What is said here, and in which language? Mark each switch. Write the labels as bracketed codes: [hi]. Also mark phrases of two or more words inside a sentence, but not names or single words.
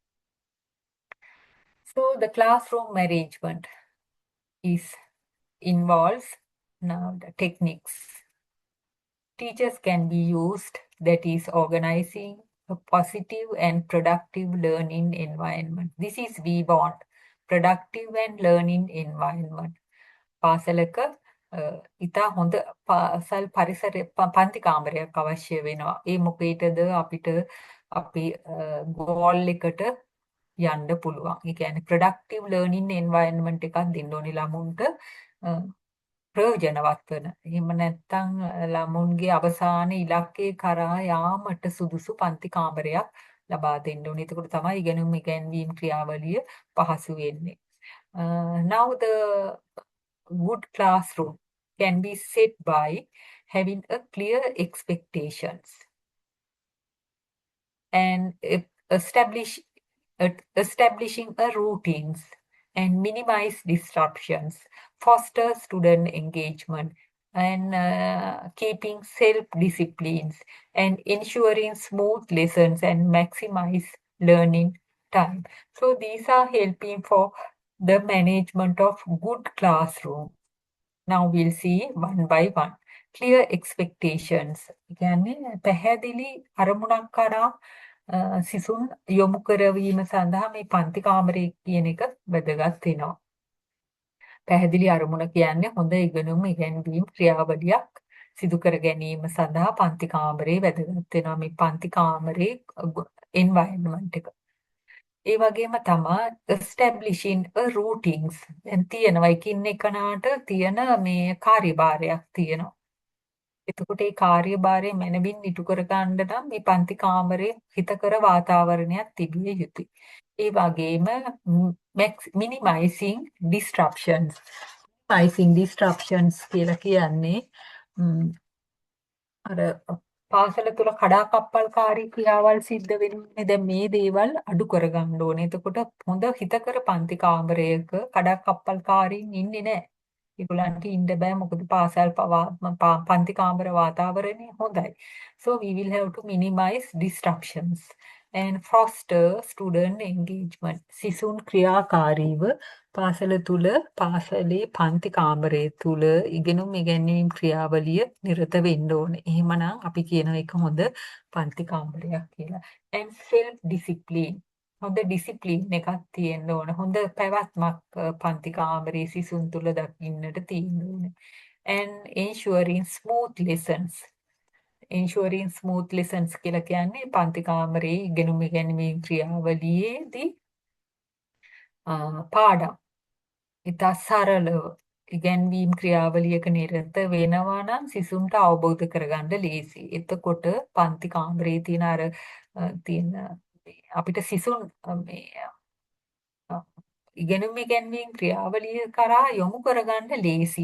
[en] So the classroom management is involves now the techniques. Teachers can be used, that is organizing a positive and productive learning environment. This is we want, productive and learning environment. [si] පාසලක ඉතා හොඳ පාසල් පරිසර පන්ති කාමරයක් අවශ්‍ය වෙනවා. ඒ මොකේටද අපිට අපි ගෝල් එකට යන්න පුළුවන්. ඒ කියන්නේ [en] productive learning environment [si] එකක් දෙන්න ඕනේ ළමුන්ට ප්‍රයෝජනවත් වෙන. එහෙම නැත්නම් ළමුන්ගේ අවසාන ඉලක්කය කරා යාමට සුදුසු පන්ති කාමරයක් ලබා දෙන්න ඕනේ. එතකොට තමයි ඉගෙනුම් ඉගැන්වීම් ක්‍රියාවලිය පහසු වෙන්නේ. [en] Now the good classroom can be set by having a clear expectations and establishing a routines and minimize disruptions, foster student engagement, and keeping self-disciplines and ensuring smooth lessons and maximize learning time. So these are helping for the management of good classroom. Now we'll see one by one. Clear expectations. [si] කියන්නේ පැහැදිලි අරමුණක් කරා සිසුන් යොමු කරවීම සඳහා මේ පන්ති කාමරය කියන එක වැදගත් වෙනවා. පැහැදිලි අරමුණ කියන්නේ හොඳ ඉගෙනුම් ඉගැන්වීම් ක්‍රියාවලියක් සිදු කර ගැනීම සඳහා පන්ති කාමරේ වැදගත් වෙනවා. මේ පන්ති කාමරේ environment එක. ඒ වගේම තමා [en] establishing a routines. [si] දැන් තියෙනවා එකින් එකනාට තියෙන මේ කාර්යභාරයක් තියෙනවා. එතකොට ඒ කාර්යභාරය මැනවින් ඉටු කර ගන්න නම් මේ පන්ති කාමරයේ හිතකර වාතාවරණයක් තිබිය යුතුයි. ඒ වගේම [en] minimizing disruptions. Minimizing disruptions [si] කියලා කියන්නේ අර පාසල තුල කඩාකප්පල්කාරී ක්‍රියාවල් සිද්ධ වෙනුනේ දැන් මේ දේවල් අඩු කරගන්න ඕනේ. එතකොට හොඳ හිතකර පන්ති කාමරයක කඩාකප්පල්කාරීන් ඉන්නේ නැහැ. ඒගොල්ලන්ට ඉන්න බෑ මොකද පාසල් පන්ති කාමර වාතාවරණය හොඳයි. [en] So we will have to minimize disruptions and foster student engagement. [si] සිසුන් ක්‍රියාකාරීව පාසල තුල පාසලේ පන්ති කාමරය තුල ඉගෙනුම් ඉගැන්වීම් ක්‍රියාවලිය නිරත වෙන්න ඕනේ. එහෙමනම් අපි කියන එක හොඳ පන්ති කාමරයක් කියලා. [en] And self discipline. [si] හොඳ ඩිසිප්ලින් එකක් තියෙන්න ඕන. හොඳ පැවැත්මක් පන්ති කාමරයේ සිසුන් තුළ දකින්නට තියෙන්න ඕන. [en] And ensuring smooth lessons. Ensuring smooth lessons [si] කියලා කියන්නේ පන්ති කාමරයේ ඉගෙනුම් ඉගැන්වීම් ක්‍රියාවලියේදී පාඩම් ඉතා සරලව ඉගැන්වීම් ක්‍රියාවලියක නිරත වෙනවා නම් සිසුන්ට අවබෝධ කරගන්න ලේසි. එතකොට පන්ති කාමරයේ තියෙන තියෙන අපිට සිසුන් ඉගෙනුම් ඉගැන්වීම් ක්‍රියාවලිය කරා යොමු කරගන්න ලේසි.